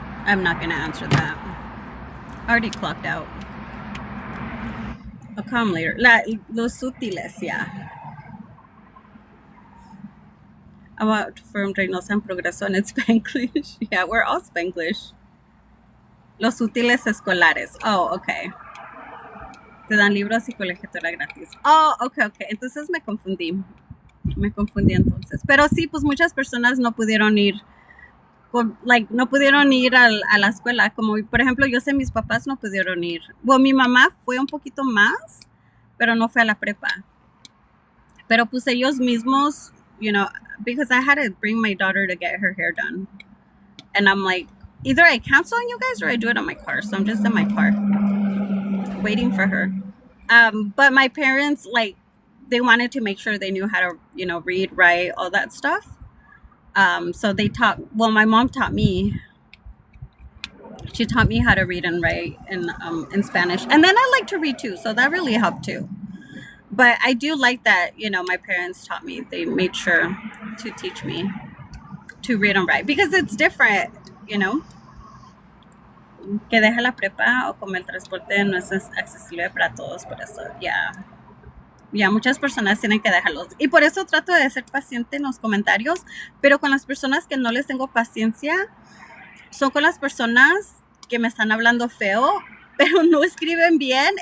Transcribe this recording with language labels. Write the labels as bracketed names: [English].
[English] I'm not gonna answer that. Already clocked out. I'll come later. [Spanish] Los útiles, [English] yeah. About from Reynosa en Progreso and it's Spanglish. Yeah, we're all Spanglish. [Spanish] Los útiles escolares. [English] Oh, okay. [Spanish] Te dan libros y colegiatura gratis. [English] Oh, okay. [Spanish] Entonces me confundí. Entonces. Pero sí, pues muchas personas no pudieron ir. No pudieron ir a la escuela. Como, por ejemplo, yo sé mis papás no pudieron ir. Bueno, mi mamá fue un poquito más, pero no fue a la prepa. Pero pues ellos mismos, [English] you know, because I had to bring my daughter to get her hair done. And I'm like, either I cancel on you guys or I do it on my car. So I'm just in my car waiting for her. But my parents, like, they wanted to make sure they knew how to, you know, read, write, all that stuff. So they my mom taught me. She taught me how to read and write in Spanish. And then I like to read too. So that really helped too. But I do like that, you know, my parents taught me. They made sure to teach me to read and write. Because it's different, you know. [Spanish] Que deja la prepa o como el transporte no es accesible para todos. Por eso, ya muchas personas tienen que dejarlos. Y por eso trato de ser paciente en los comentarios. Pero con las personas que no les tengo paciencia, son con las personas que me están hablando feo, pero no escriben bien.